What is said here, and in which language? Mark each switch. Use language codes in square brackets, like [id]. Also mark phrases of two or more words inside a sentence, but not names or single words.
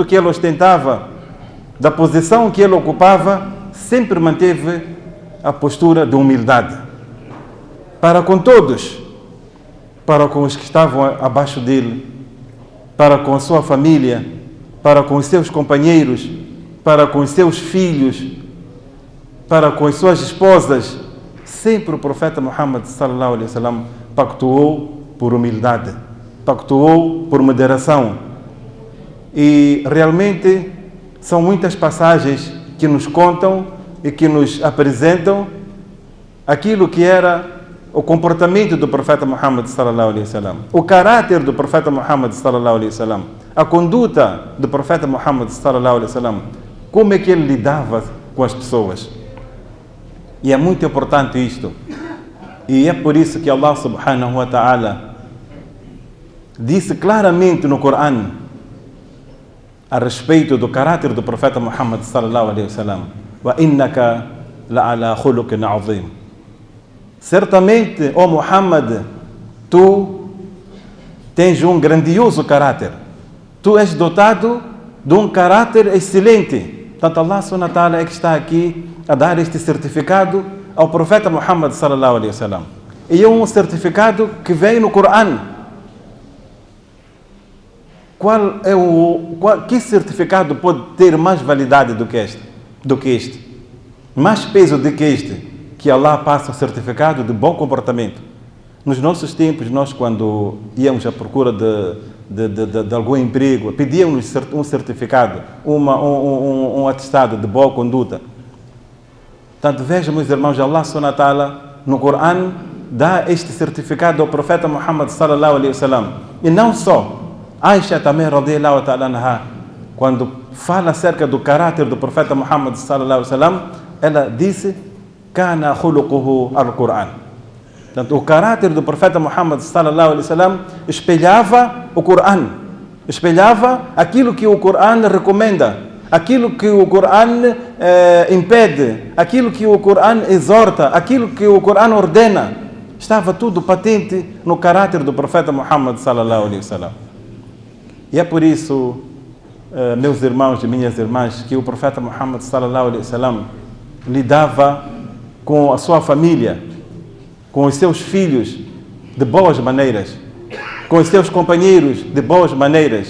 [pt] que ele ostentava, da posição que ele ocupava, sempre manteve a postura de humildade para com todos, para com os que estavam abaixo dele, para com a sua família, para com os seus companheiros, para com os seus filhos, para com as suas esposas. Sempre o profeta Muhammad [ar] صلى الله عليه وسلم [pt] pactuou por humildade, pactuou por moderação. E realmente são muitas passagens que nos contam e que nos apresentam aquilo que era o comportamento do profeta Muhammad [ar] صلى الله عليه وسلم, [pt] o caráter do profeta Muhammad [ar] صلى الله عليه وسلم, [pt] a conduta do profeta Muhammad [ar] صلى الله عليه وسلم, [pt] como é que ele lidava com as pessoas. E é muito importante isto. E é por isso que Allah [ar] سبحانه وتعالى [pt] disse claramente no Corão: a respeito do caráter do profeta Muhammad [ar] صلى الله عليه وسلم. وإنك لعلى خلق عظيم. [pt] Certamente, ó Muhammad, tu tens um grandioso caráter. Tu és dotado de um caráter excelente. Portanto, Allah [ar] سبحانه وتعالى [pt] é que está aqui a dar este certificado ao profeta Muhammad [ar] صلى الله عليه وسلم. [pt] E é um certificado que vem no Coran. Que certificado pode ter mais validade do que este? Mais peso do que este? Que Allah passa o certificado de bom comportamento. Nos nossos tempos, nós quando íamos à procura de algum emprego, pedíamos um certificado, um atestado de boa conduta. Portanto, vejam, meus irmãos, Allah [ar] سبحانه وتعالى [pt] no Coran dá este certificado ao profeta Muhammad [ar] صلى الله عليه وسلم. [pt] E não só, Aisha também, [ar] رضي الله تعالى عنها, [pt] quando fala acerca do caráter do profeta Muhammad [ar] صلى الله عليه وسلم, [pt] ela disse: [ar] كان خلقه القرآن. [pt] Portanto, o caráter do profeta Muhammad [ar] صلى الله عليه وسلم [pt] espelhava o Coran, espelhava aquilo que o Coran recomenda, aquilo que o Coran impede, aquilo que o Coran exorta, aquilo que o Coran ordena. Estava tudo patente no caráter do profeta Muhammad [ar] صلى الله عليه وسلم. [pt] E é por isso, meus irmãos e minhas irmãs, que o profeta Muhammad [ar] صلى الله عليه وسلم [pt] lidava com a sua família, com os seus filhos de boas maneiras, com os seus companheiros de boas maneiras.